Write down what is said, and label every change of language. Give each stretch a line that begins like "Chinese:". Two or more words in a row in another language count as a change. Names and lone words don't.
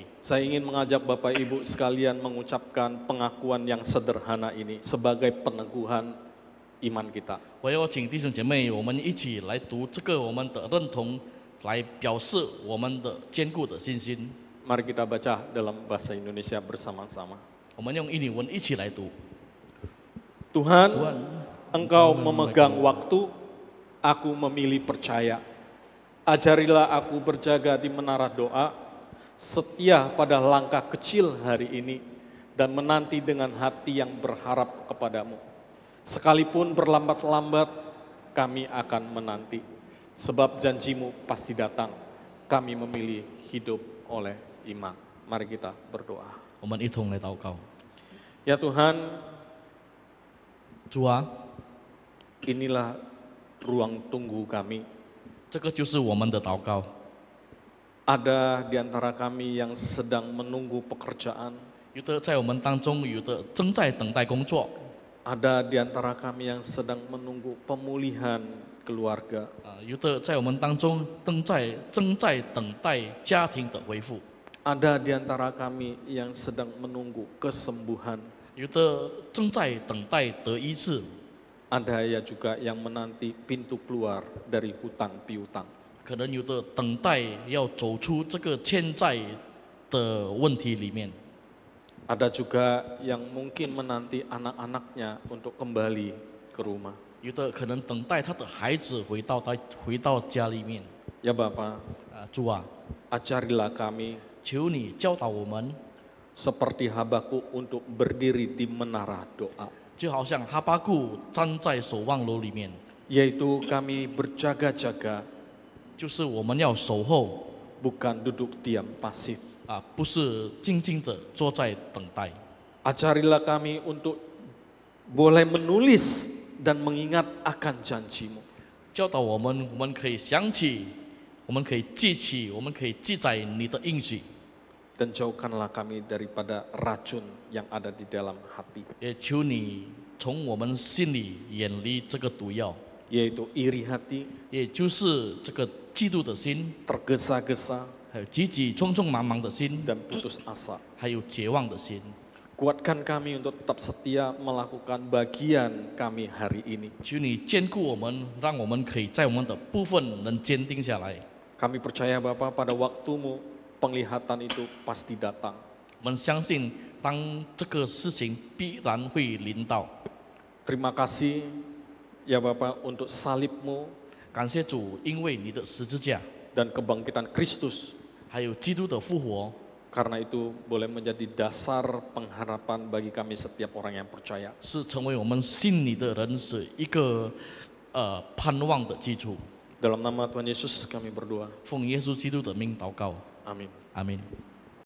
Indonesian: Saya ingin mengajak Bapak Ibu sekalian mengucapkan pengakuan yang sederhana ini sebagai peneguhan iman kita.
Chinese: 我要请弟兄姐妹，我们一起来读这个我们的认同，来表示我们的坚固的信心。
Indonesian: Mari kita baca dalam bahasa Indonesia bersama-sama.
Chinese: 我们用印尼文一起来读。
Indonesian: Tuhan, Tuhan, Engkau memegang waktu, aku memilih percaya. Ajarilah aku berjaga di menara doa, setia pada langkah kecil hari ini, dan menanti dengan hati yang berharap kepadamu. Sekalipun berlambat-lambat, kami akan menanti. Sebab janjimu pasti datang, kami memilih hidup oleh iman. Mari kita berdoa.
Chinese: 我们一同来祷告。
Indonesian: Ya Tuhan,
Chinese: 主啊，
Indonesian: inilah ruang tunggu kami.
Chinese: 这个就是我们的祷告。
Indonesian: Ada di antara kami yang sedang menunggu pekerjaan.
Chinese: 有的在我们当中，有的正在等待工作。
Indonesian: Ada di antara kami yang sedang menunggu pemulihan keluarga.
Chinese: 有的在我们当中正在等待家庭的恢复。
Indonesian: Ada di antara kami yang sedang menunggu kesembuhan.
Chinese: 有的正在等待得医治。
Indonesian: Ada ya juga yang menanti pintu keluar dari hutang piutang.
Chinese: 可能有的等待要走出这个欠债的问题里面。
Indonesian: Ada juga yang mungkin menanti anak-anaknya untuk kembali ke rumah.
Chinese: 有的可能等待他的孩子回到家里面。
Indonesian: Ya Bapa,
Chinese: 主啊，
Indonesian: ajarilah kami
Chinese: 求你教导我们，
Indonesian: seperti Habakuk untuk berdiri di menara doa.
Chinese: 就好像哈巴谷站在守望楼里面，
Indonesian: Yaitu kami berjaga-jaga,
Chinese: 就是我们要守候，
Indonesian: bukan duduk diam pasif.
Chinese: 不是静静的坐在等待。
Indonesian: Ajarilah kami untuk boleh menulis dan mengingat akan janjimu.
Chinese: 教导我们可以想起，我们可以记起，我们可以记载你的应许。
Indonesian: Dan jauhkanlah kami daripada racun yang ada di dalam hati.
Chinese: 也求你从我们心里远离这个毒药，
Indonesian: Yaitu iri hati,
Chinese: 也就是这个嫉妒的心，
Indonesian: tergesa-gesa,
Chinese: 还有匆匆忙忙的心，
Indonesian: dan putus asa.
Chinese: 还有绝望的心。
Indonesian: Kuatkan kami untuk tetap setia melakukan bagian kami hari ini.
Chinese: 求你坚固我们，让我们可以在我们的部分能坚定下来。
Indonesian: Kami percaya Bapa pada waktumu penglihatan itu pasti datang.
Chinese: 我们相信，当这个事情必然会临到。
Indonesian: Terima kasih ya Bapa untuk salibmu
Chinese: 感谢主，因为你的十字架，
Indonesian: dan kebangkitan Kristus.
Chinese: 还有基督的复活，
Indonesian: Karena itu boleh menjadi dasar pengharapan bagi kami setiap orang yang percaya.
Chinese: 是成为我们信你的人是一个盼望的基础。
Indonesian: Dalam nama Tuhan Yesus kami berdoa.
Chinese: 奉耶稣基督的名祷告，
Indonesian: Amin.
Chinese: 阿门。